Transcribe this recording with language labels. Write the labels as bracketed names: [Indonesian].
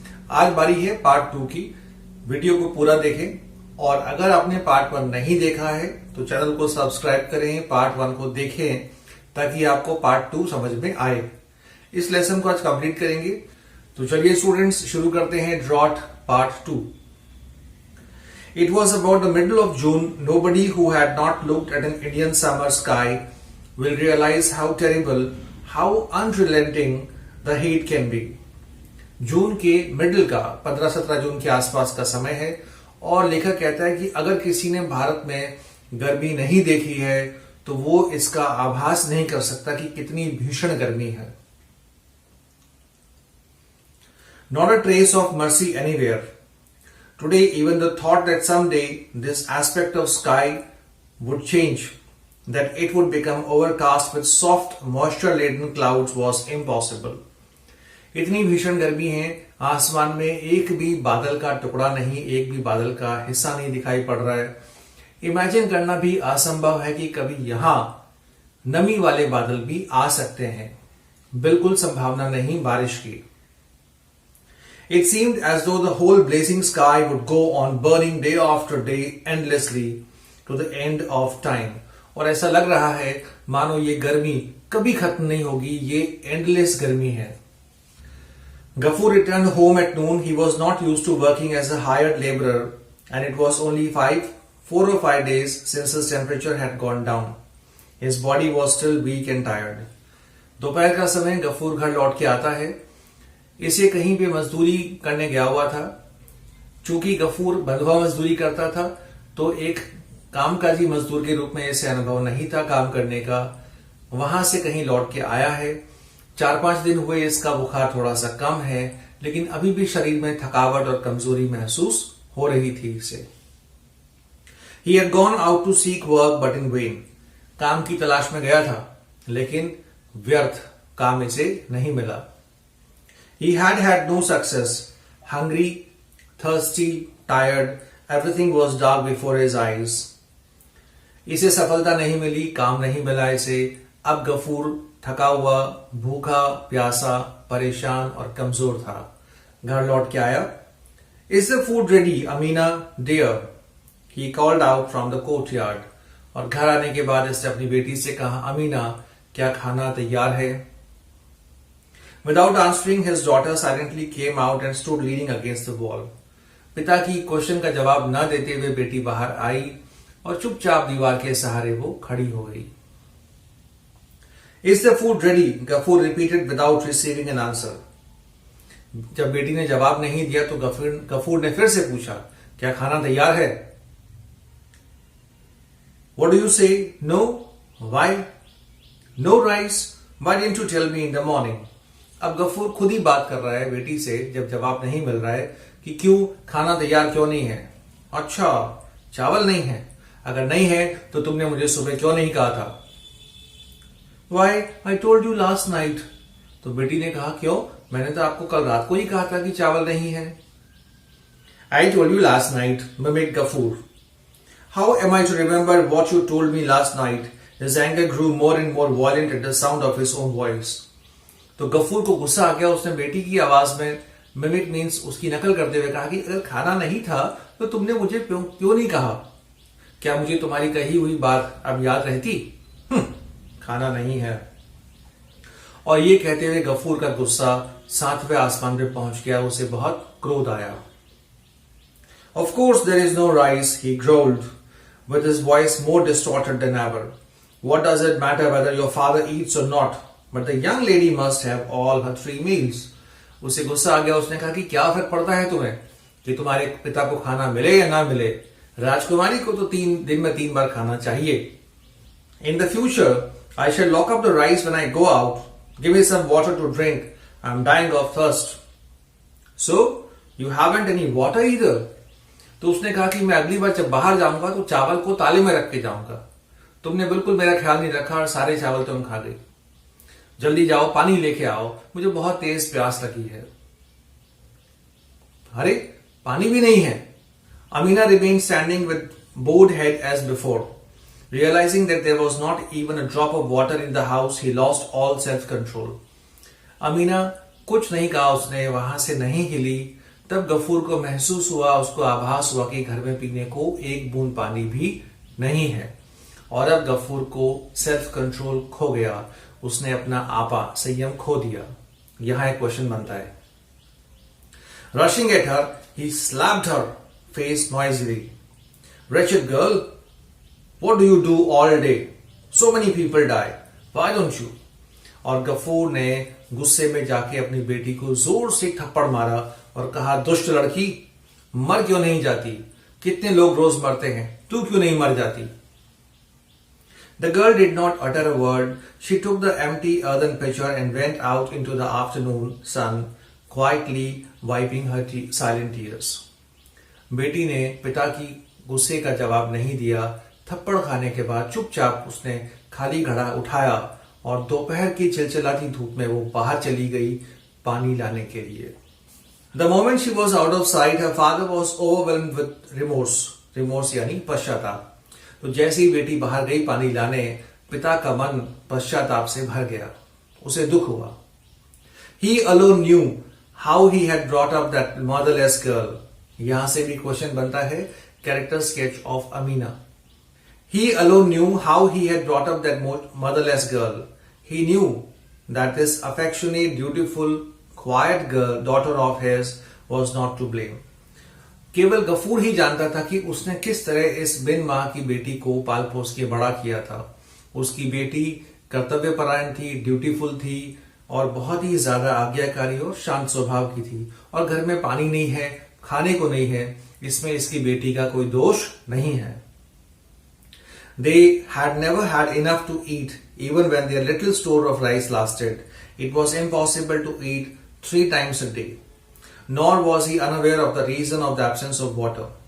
[Hindi] आज बारी है पार्ट 2 की। वीडियो को पूरा देखें और अगर आपने पार्ट 1 नहीं देखा है तो चैनल को सब्सक्राइब करें, पार्ट 1 को देखें ताकि आपको पार्ट 2 समझ में आए। इस लेसन को आज कंप्लीट करेंगे। तो चलिए स्टूडेंट्स, शुरू करते हैं drought part 2। [English] It was about the middle of June. Nobody who had not looked at an Indian summer sky will realize how terrible, how unrelenting the heat can be. [Hindi] जून के middle का 15-17 जून के आसपास का समय है और लेखक कहता है कि अगर किसी ने भारत में गर्मी नहीं देखी है तो वो इसका आभास नहीं कर सकता कि कितनी भीषण गर्मी है। [English] Not a trace of mercy anywhere. Today, even the thought that someday this aspect of sky would change, that it would become overcast with soft, moisture-laden clouds was impossible. [Hindi] इतनी भीषण गर्मी है, आसमान में एक भी बादल का टुकड़ा नहीं, एक भी बादल का हिस्सा नहीं दिखाई पड़ रहा है। इमेजिन करना भी असंभव है कि कभी यहां नमी वाले बादल भी आ सकते हैं। बिल्कुल संभावना नहीं बारिश की। [English] It seemed as though the whole blazing sky would go on burning day after day endlessly to the end of time. [Hindi] और ऐसा लग रहा है मानो ये गर्मी कभी खत्म नहीं होगी, ये endless गर्मी है। [English] Ghaffur returned home at noon. He was not used to working as a hired laborer and it was only 4 or 5 days since his temperature had gone down. His body was still weak and tired. [Hindi] दोपहर का समय गफूर घर लौट के आता है। इसे कहीं पे मजदूरी करने गया हुआ था। चूंकि गफूर बंधुआ मजदूरी करता था तो एक कामकाजी मजदूर के रूप में इसे अनुभव नहीं था काम करने का। वहां से कहीं लौट के आया है। 4-5 दिन हुए इसका बुखार थोड़ा सा कम है, लेकिन अभी भी शरीर में थकावट और कमजोरी महसूस हो रही थी इसे। [English] He had gone out to seek work but in vain. [Hindi] काम की तलाश में गया था लेकिन व्यर्थ, काम इसे नहीं मिला। [English] He had had no success. Hungry, thirsty, tired, everything was dark before his eyes. [Hindi] इसे सफलता नहीं मिली, काम नहीं मिला इसे। अब गफूर थका हुआ, भूखा, प्यासा, परेशान और कमजोर था। घर लौट के आया। [English] Is the food ready, Amina, dear? He called out from the courtyard. [Hindi] और घर आने के बाद इसने अपनी बेटी से कहा, अमीना, क्या खाना तैयार है? [English] Without answering, his daughter silently came out and stood leaning against the wall. [Hindi] पिता की क्वेश्चन का जवाब न देते हुए बेटी बाहर आई और चुपचाप दीवार के सहारे वो खड़ी हो गई। [English] Is the food ready? Ghaffur repeated without receiving an answer. [Hindi] जब बेटी ने जवाब नहीं दिया तो गफूर ने फिर से पूछा, क्या खाना तैयार है? [English] What do you say? No? Why? No rice? Why didn't you tell me in the morning? [Hindi] अब गफूर खुद ही बात कर रहा है बेटी से जब जवाब नहीं मिल रहा है कि क्यों खाना तैयार क्यों नहीं है। अच्छा, चावल नहीं है? अगर नहीं है तो तुमने मुझे सुबह क्यों नहीं कहा था? [English] Why? I told you last night. [Hindi] तो बेटी ने कहा, क्यों? मैंने तो आपको कल रात को ही कहा था कि चावल नहीं है। [English] I told you last night, mimicked Ghaffur. How am I to remember what you told me last night? His anger grew more and more violent at the sound of his own voice. [Hindi] तो गफूर को गुस्सा आ गया। उसने बेटी की आवाज में mimic means उसकी नकल करते हुए कहा कि अगर खाना नहीं था तो तुमने मुझे क्यों नहीं कहा? क्या मुझे तुम्हारी कही हुई बात अब याद रहती? खाना नहीं है। और ये कहते हुए गफूर का गुस्सा 7वें आसमान पे पहुंच गया। उसे बहुत क्रोध आया। [English] Of course there is no rice, he growled, with his voice more distorted than ever. What does it matter whether your father eats or not? But the young lady must have all her 3 meals. [Hindi] उसे गुस्सा आ गया। उसने कहा कि क्या फर्क पड़ता है तुम्हें कि तुम्हारे पिता को खाना मिले या ना मिले? राजकुमारी को तो 3 दिन में 3 बार खाना चाहिए। [English] In the future, I shall lock up the rice when I go out. Give me some water to drink. I'm dying of thirst. So, you haven't any water either. [Hindi] तो उसने कहा कि मैं अगली बार जब बाहर जाऊंगा तो चावल को ताले में रख के जाऊंगा। तुमने बिल्कुल मेरा ख्याल नहीं रखा और सारे चावल तुम खा गई। जल्दी जाओ, पानी लेके आओ, मुझे बहुत तेज प्यास लगी है। अरे, पानी भी नहीं है। [English] Amina remained standing with bowed head as before. Realizing that there was not even a drop of water in the house, he lost all self-control. [Hindi] Amina कुछ नहीं कहा, उसने वहां से नहीं हिली। तब गफूर को महसूस हुआ, उसको आभास हुआ कि घर में पीने को एक बूंद पानी भी नहीं है। और अब गफूर को सेल्फ कंट्रोल खो गया, उसने अपना आपा संयम खो दिया। यहां एक क्वेश्चन बनता है। [English] Rushing at her, he slapped her face noisily. Wretched girl, what do you do all day? So many people die. Why don't you? [Hindi] और गफूर ने गुस्से में जाके अपनी बेटी को जोर से थप्पड़ मारा और कहा, दुष्ट लड़की, मर क्यों नहीं जाती? कितने लोग रोज मरते हैं, तू क्यों नहीं मर जाती? [English] The girl did not utter a word. She took the empty earthen pitcher and went out into the afternoon sun, quietly wiping her silent tears. [Hindi] बेटी ने पिता की गुस्से का जवाब नहीं दिया। थप्पड़ खाने के बाद चुपचाप उसने खाली घड़ा उठाया और दोपहर की चिलचिलाती धूप में वो बाहर चली गई पानी लाने के लिए। [English] The moment she was out of sight, her father was overwhelmed with remorse. [Hindi] Remorse यानी पश्चाताप। तो जैसे ही बेटी बाहर गई पानी लाने, पिता का मन पश्चाताप से भर गया, उसे दुख हुआ। [English] He alone knew how he had brought up that motherless girl. [Hindi] यहां से भी क्वेश्चन बनता है, character sketch of Amina. [English] He alone knew how he had brought up that motherless girl. He knew that this affectionate, beautiful, quiet girl, daughter of his, was not to blame. [Hindi] केवल गफूर ही जानता था कि उसने किस तरह इस बिन मां की बेटी को पाल पोस के बड़ा किया था। उसकी बेटी कर्तव्यपरायण थी, ड्यूटीफुल थी और बहुत ही ज्यादा आज्ञाकारी और शांत स्वभाव की थी। और घर में पानी नहीं है, खाने को नहीं है, इसमें इसकी बेटी का कोई दोष नहीं है। [English] They had never had enough to eat, even when their little store of rice lasted. It was impossible to eat 3 times a day. Nor was he unaware of the reason of the absence of water.